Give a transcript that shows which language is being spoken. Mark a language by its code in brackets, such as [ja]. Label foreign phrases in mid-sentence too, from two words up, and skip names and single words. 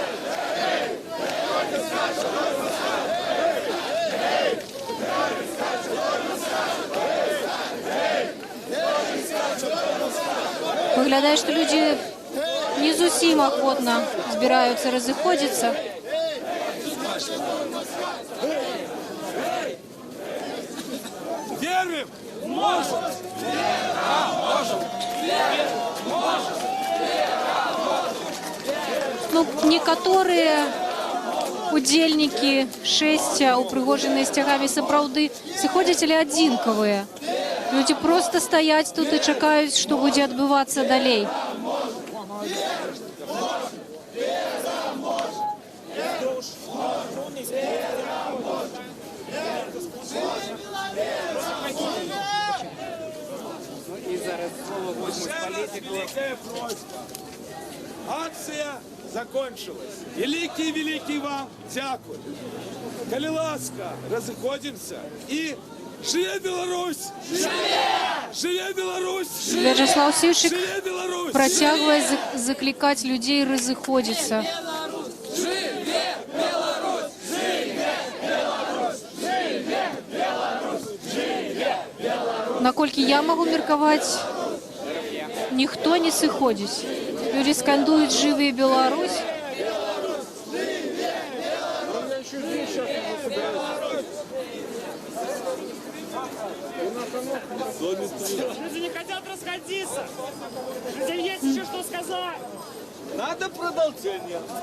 [be] Выглядае, што людзі не зусім ахвотна збіраюцца разыходзіцца. [ru] Верим! Можем! [be] Ну, некаторыя удзельнікі шэсця, упрыгожаныя сцягамі, сапраўды сыходзяць, але адзінкавыя. Людзі проста стаяць тут і чакаюць, што будзе адбывацца далей. [ru] Великая просьба. Акция закончилась. [be] Великий вам дякую. Коли ласка, [ru] разыходимся и [be] живе Беларусь! Живе Беларусь! Вячеслав Сіўчык працягвае заклікаць людзей разыходзіцца. Наколькі я магу меркаваць, ніхто не сыходзіць. Людзі скандуюць «Жыве Беларусь». [ru] Люди не хотят расходиться. Людям есть еще что сказать. Надо продолжение.